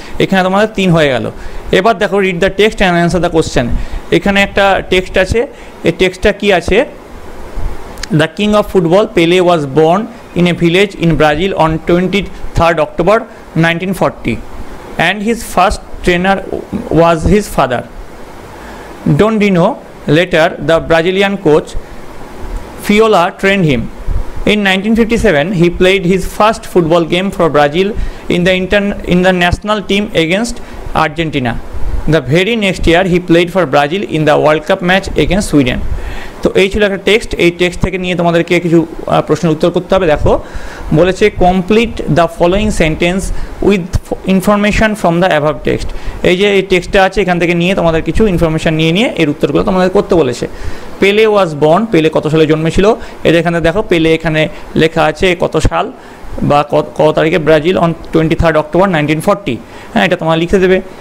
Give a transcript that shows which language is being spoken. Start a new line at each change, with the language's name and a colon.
Bangla: এখানে তোমাদের 3 হয়ে গেল। এবার দেখো,
English: Read the text and answer the question.
Bangla: এখানে একটা টেক্সট আছে, এই টেক্সটটা কি আছে,
English: The king of football Pele was born in a village in Brazil on 23rd October 1940 and his first trainer was his father. Dondino, later the Brazilian coach, Fiola trained him. In 1957, he played his first football game for Brazil in the national team against Argentina. The very next year, he played for Brazil in the World Cup match against Sweden.
Bangla: তো এই ছিল একটা text. এই text থেকে নিয়ে তোমাদেরকে কিছু প্রশ্নের উত্তর করতে হবে। দেখো বলেছে,
English: Complete the following sentence with information from the above text.
Bangla: এই যে এই টেক্সটটা আছে এখান থেকে নিয়ে তোমাদের কিছু ইনফরমেশান নিয়ে এর উত্তরগুলো তোমাদের করতে বলেছে।
English: Pele was born,
Bangla: পেলে কত সালে জন্মেছিল, এটা এখানে দেখো পেলে এখানে লেখা আছে কত সাল বা কত তারিখে, ব্রাজিল অন 23rd October 1940, হ্যাঁ এটা তোমার লিখে দেবে।